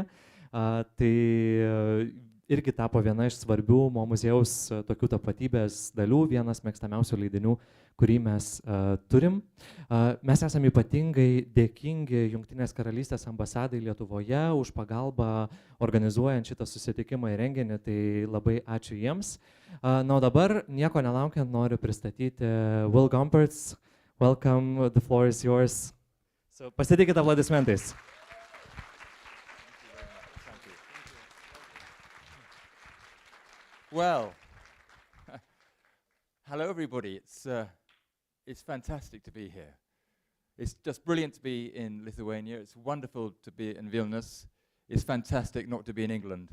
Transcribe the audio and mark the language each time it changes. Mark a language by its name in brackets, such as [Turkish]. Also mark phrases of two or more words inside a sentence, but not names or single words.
[Lithuanian] Tai irgi tapo viena iš svarbių Mo muziejaus tokių tapatybės dalių, vienas mėgstamiausių leidinių, kurį mes turim. Mes esame ypatingai dėkingi Jungtinės karalystės ambasadai Lietuvoje už pagalbą organizuojant šitą susitikimą ir renginį, tai labai ačiū jiems. Na, o dabar nieko nelaukiant noriu pristatyti Will Gompertz. [English] Welcome, the floor is yours. So, [Lithuanian] pasitikite aplodismentais. [English] Well, hello everybody. It's fantastic to be here. It's just brilliant to be in Lithuania. It's wonderful to be in Vilnius. It's fantastic not to be in England.